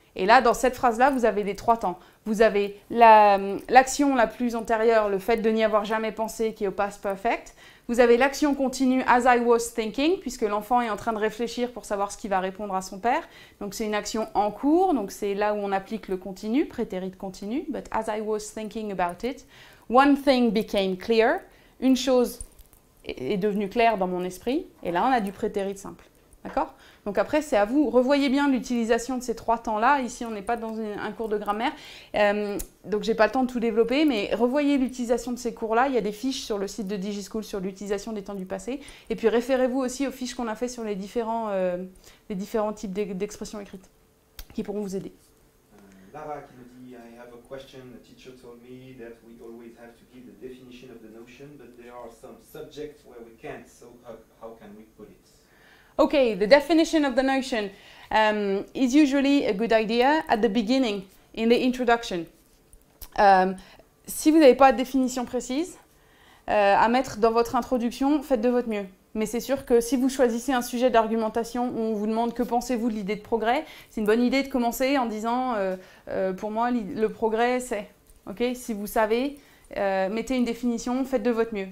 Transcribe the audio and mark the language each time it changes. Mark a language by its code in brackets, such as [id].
[fr] Et là, dans cette phrase-là, vous avez les 3 temps. Vous avez l'action la plus antérieure, le fait de n'y avoir jamais pensé, qui est au past perfect. Vous avez l'action continue, [en] as I was thinking, [fr] puisque l'enfant est en train de réfléchir pour savoir ce qu'il va répondre à son père. Donc c'est une action en cours, donc c'est là où on applique le continu, prétérit continu. [en] But as I was thinking about it, one thing became clear. [fr] Une chose est devenue claire dans mon esprit. Et là, on a du prétérit simple. D'accord? Donc après, c'est à vous. Revoyez bien l'utilisation de ces 3 temps-là. Ici, on n'est pas dans un cours de grammaire. Donc, je n'ai pas le temps de tout développer, mais revoyez l'utilisation de ces cours-là. Il y a des fiches sur le site de DigiSchool sur l'utilisation des temps du passé. Et puis, référez-vous aussi aux fiches qu'on a fait sur les différents types d'expressions écrites qui pourront vous aider. [en] Lara [fr] qui nous dit, [en] I have a question. The teacher told me that we always have to give the definition of the notion, but there are some subjects where we can't. So how can we put it? Okay, the definition of the notion is usually a good idea at the beginning, in the introduction. [fr] Si vous n'avez pas de définition précise à mettre dans votre introduction, faites de votre mieux. Mais c'est sûr que si vous choisissez un sujet d'argumentation où on vous demande que pensez-vous de l'idée de progrès, c'est une bonne idée de commencer en disant pour moi le progrès c'est. Okay, si vous savez, mettez une définition, faites de votre mieux.